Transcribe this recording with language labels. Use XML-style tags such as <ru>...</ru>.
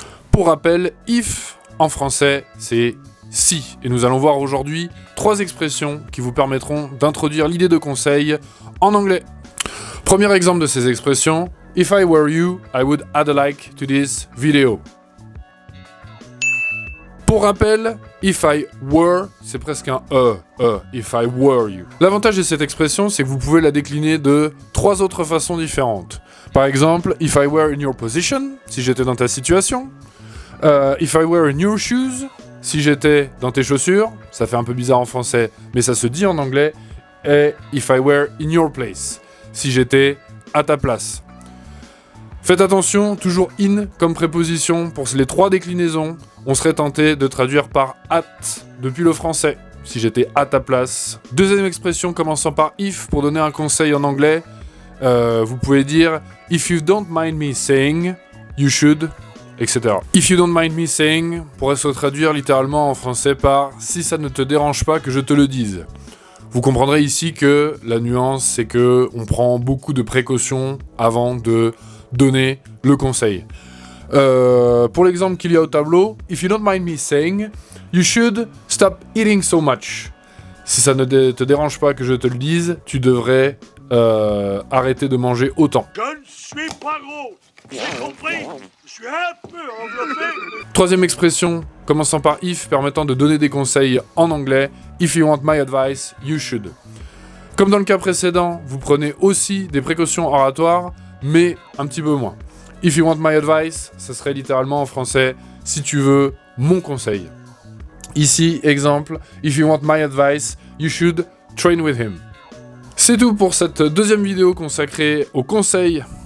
<fr>Pour rappel, if en français, c'est si. Et nous allons voir aujourd'hui 3 expressions qui vous permettront d'introduire l'idée de conseil en anglais. Premier exemple de ces expressions,</fr> <en>if I were you, I would add a like to this video.</en> <fr>Pour rappel,</fr> <en>if I were,</en> <fr>c'est presque un</fr> <en>if I were you.</en> <fr>L'avantage de cette expression, c'est que vous pouvez la décliner de 3 autres façons différentes. Par exemple,</fr> <en>if I were in your position,</en> <fr>si j'étais dans ta situation.</fr> <en>If I were in your shoes,</en> <fr>si j'étais dans tes chaussures, ça fait un peu bizarre en français, mais ça se dit en anglais. Et</fr> <en>if I were in your place,</en> <fr>si j'étais à ta place. Faites attention, toujours in comme préposition pour les 3 déclinaisons. On serait tenté de traduire par at depuis le français, si j'étais à ta place. Deuxième expression commençant par if pour donner un conseil en anglais. Vous pouvez dire</fr> <en>if you don't mind me saying, you should, etc. If you don't mind me saying</en> <fr>pourrait se traduire littéralement en français par si ça ne te dérange pas que je te le dise. Vous comprendrez ici que la nuance, c'est que on prend beaucoup de précautions avant de donner le conseil. Pour l'exemple qu'il y a au tableau,</fr> <en>if you don't mind me saying, you should stop eating so much.</en> <fr>Si ça ne te dérange pas que je te le dise, tu devrais arrêter de manger autant. Je ne suis pas gros. J'ai compris. Je suis un peu enveloppé. Troisième expression, commençant par if, permettant de donner des conseils en anglais.</fr> <en>If you want my advice, you should.</en> <fr>Comme dans le cas précédent, vous prenez aussi des précautions oratoires, mais un petit peu moins.</fr> <en>If you want my advice,</en> <fr>ça serait littéralement en français, si tu veux mon conseil. Ici, exemple,</fr> <en>if you want my advice, you should train with him.</en> <fr>C'est tout pour cette deuxième vidéo consacrée aux conseils.</fr>